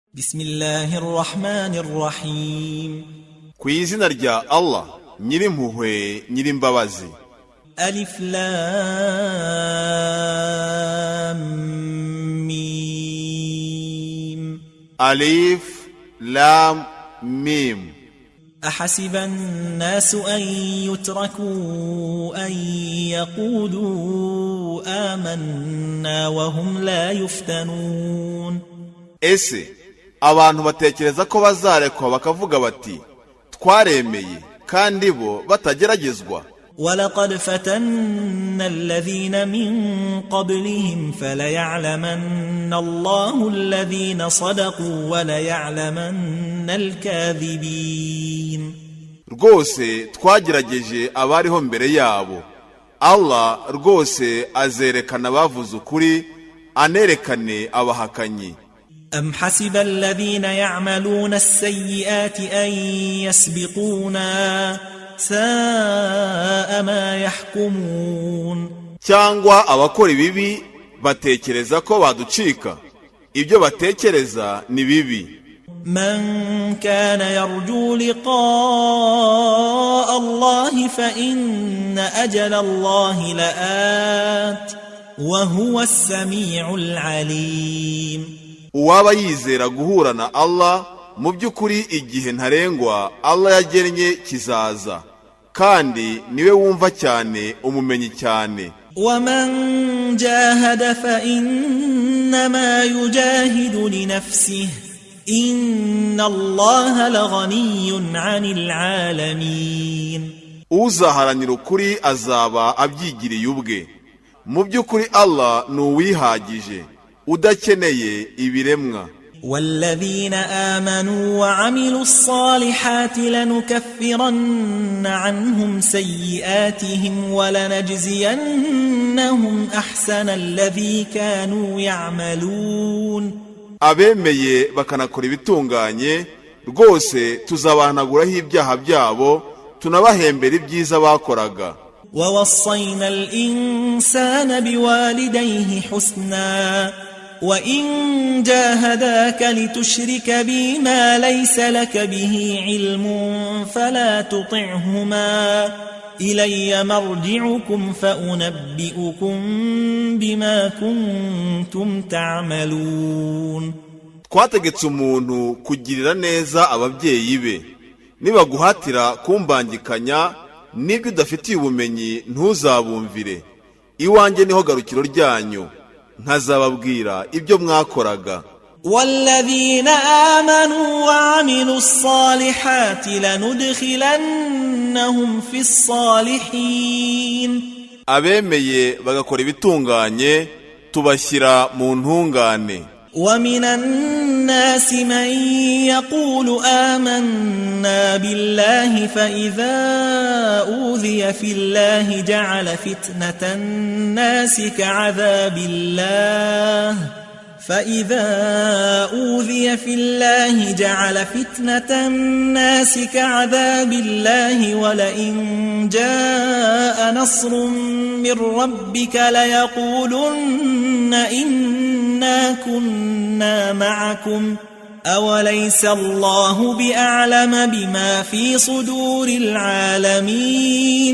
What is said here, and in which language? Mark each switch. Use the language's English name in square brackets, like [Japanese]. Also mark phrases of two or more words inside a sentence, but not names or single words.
[Arabic] Bismillahirrahmanirrahim. [Kinyarwanda] Ku izina rya Allah nyirimpuhwe nyirimbabazi. [Arabic] ألف لام ميم. ألف لام ميم. أحسب الناس أن يتركوا أن يقولوا آمنا وهم لا يفتنون. [Kinyarwanda] Ese abantu batekereza ko bazarekwa bakavuga bati twaremeye kandi bo batageragezwa. [Arabic] ولقد فتنا الذين من قبلهم فليعلمن الله الذين صدقوا وليعلمن الكاذبين. [Kinyarwanda] Rwose twagerageje abariho mbere yabo. Allah rwose azerekana bavuze ukuri anerekane abahakanyi. [Arabic] أم حسب الذين يعملون السيئات أن يسبقونا ساء ما يحكمون. [Kinyarwanda] Cyangwa abakora ibibi batekereza ko baducika, ibyo batekereza ni bibi. [Arabic] من كان يرجو لقاء الله فإن أجل الله لآت وهو السميع العليم. [Kinyarwanda] Uwaba yizera guhura na Allah mu by'ukuri igihe ntarengwa Allah yagennye kizaza, kandi niwe wumva cyane umumenyi cyane. [Arabic] ومن جاهد فإنما يجاهد لنفسه إن الله لغني عن العالمين. [Kinyarwanda] Uzaharanira ukuri azaba abyigiriye ubwe. Mu by'ukuri Allah ni uwihagije udakeneye ibiremwa. [Arabic] والذين آمنوا وعملوا الصالحات لنكفرن عنهم سيئاتهم ولنجزينهم أحسن الذي كانوا يعملون. [Kinyarwanda] Abemeye bakanakora ibitunganye rwose tuzabahanaguraho ibyaha byabo tunabahembera ibyiza bakoraga. [Arabic] ووصينا الإنسان بوالديه حسنا وإن جاهداك لتشرك بي ما ليس لك به علم فلا تطعهما إلي مرجعكم فأنبئكم بما كنتم تعملون. [Kinyarwanda] Twategetse umuntu kugirira neza ababyeyi be. Nibaguhatira kumbangikanya nibyo udafitiye ubumenyi ntuzabumvire. Iwanjye niho garukiro ryanyu, nkazababwira ibyo mwakoraga. [Arabic] والذين آمنوا وعملوا الصالحات لندخلنهم في الصالحين. [Kinyarwanda] Abemeye bagakora ibitunganye tubashyira mu ntungane. [Arabic] ومن الناس من يقول آمنا بالله فإذا أوذي في الله جعل فتنة الناس كعذاب الله ولئن جاء نصر من ربك ليقولن إنا كنا معكم أوليس الله بأعلم بما في صدور العالمين.